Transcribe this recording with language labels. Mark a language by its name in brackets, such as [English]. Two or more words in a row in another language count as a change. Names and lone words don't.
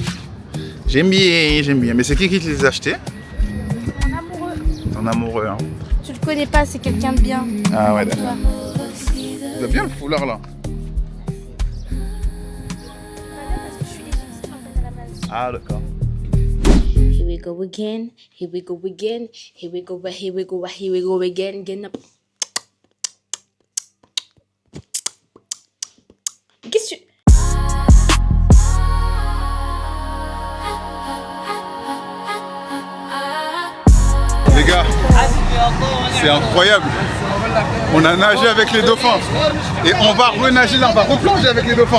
[French] J'aime bien. Mais c'est qui te les a achetés? Mon amoureux. Ton amoureux, hein. Tu le connais pas, c'est quelqu'un de bien. Ah ouais, d'accord. Il a bien le foulard là. Ah, d'accord. [English] Here we go again, here we go again, here we go, here we go, here we go again, again. [French] Qu'est-ce que tu... Les gars, c'est incroyable. On a nagé avec les dauphins. Et on va renager là, on va replonger avec les dauphins.